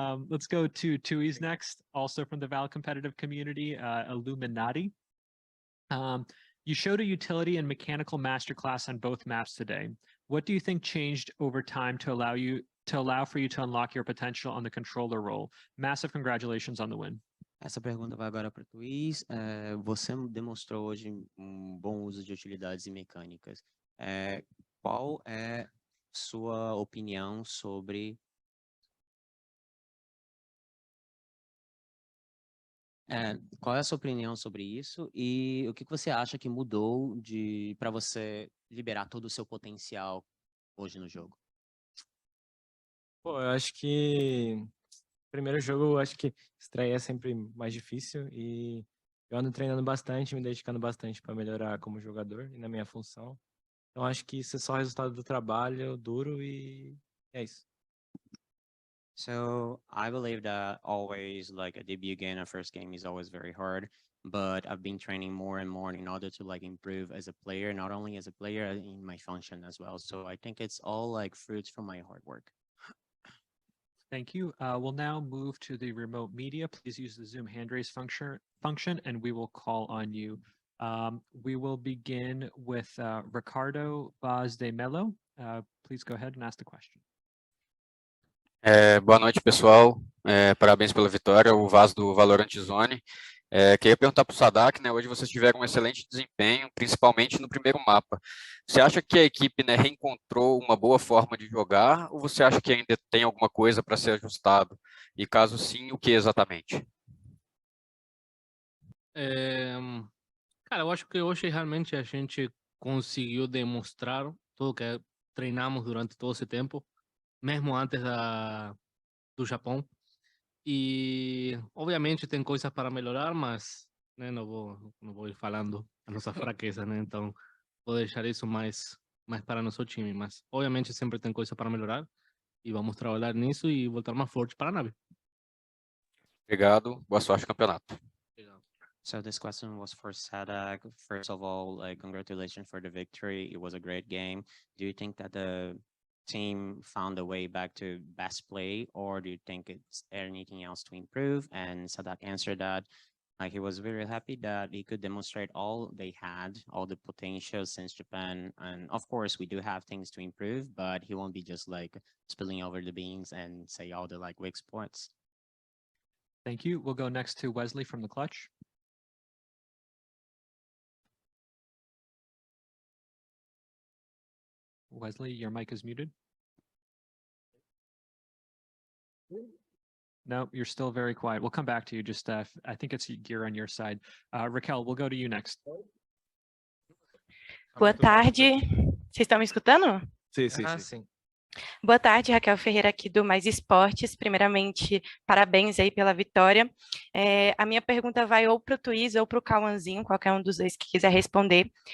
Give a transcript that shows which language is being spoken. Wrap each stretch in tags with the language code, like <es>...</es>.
<en>Let's go to Tui's next, also from the Val competitive community, Illuminati. You showed a utility and mechanical masterclass on both maps today. What do you think changed over time to allow for you to unlock your potential on the controller role? Massive congratulations on the win.</en> <pt>Essa pergunta vai agora para o Tuiz. Você demonstrou hoje bom uso de utilidades e mecânicas. Qual é sua opinião sobre qual é a sua opinião sobre isso e o que você acha que mudou para você liberar todo o seu potencial hoje no jogo? Pô, eu acho que primeiro jogo, eu acho que estreia é sempre mais difícil e eu ando treinando bastante, me dedicando bastante para melhorar como jogador e na minha função. Então acho que isso é só resultado do trabalho duro e é isso.</pt> <en>So I believe that always like a debut game, a first game is always very hard, but I've been training more and more in order to improve as a player, not only as a player in my function as well. So I think it's all fruits from my hard work. Thank you. We'll now move to the remote media. Please use the Zoom hand raise function and we will call on you. We will begin with Ricardo Vaz de Melo. Please go ahead and ask the question.</en> <pt>Boa noite, pessoal. Parabéns pela vitória, o Vaz do Valorant Zone. Queria perguntar para o Sadak, né? Hoje vocês tiveram um excelente desempenho, principalmente no primeiro mapa. Você acha que a equipe, né, reencontrou uma boa forma de jogar ou você acha que ainda tem alguma coisa para ser ajustado? E caso sim, o que exatamente? Cara, eu acho que hoje realmente a gente conseguiu demonstrar tudo que treinamos durante todo esse tempo, mesmo antes do Japão. E, obviamente, tem coisas para melhorar, mas né, não vou ir falando a nossa fraqueza, né? Então, vou deixar isso mais para nosso time. Mas, obviamente, sempre tem coisa para melhorar e vamos trabalhar nisso e voltar mais forte para a nave. Obrigado. Boa sorte no campeonato.</pt> <en>So this question was for Sadak. First of all, congratulations for the victory. It was a great game. Do you think that the team found a way back to best play, or do you think it's anything else to improve? And Sadak answered that he was very happy that he could demonstrate all they had, all the potential since Japan. And of course, we do have things to improve, but he won't be just spilling over the beans and say all the weak spots. Thank you. We'll go next to Wesley from the Clutch. Wesley, your mic is muted. No, you're still very quiet. We'll come back to you. Just, I think it's gear on your side. Raquel, we'll go to you next.</en> <pt>Boa tarde. Vocês estão me escutando? Sim. Boa tarde, Raquel Ferreira aqui do Mais Esportes. Primeiramente, parabéns aí pela vitória. A minha pergunta vai ou para o Tuiz ou para o Cauãzinho, qualquer um dos dois que quiser responder.</pt>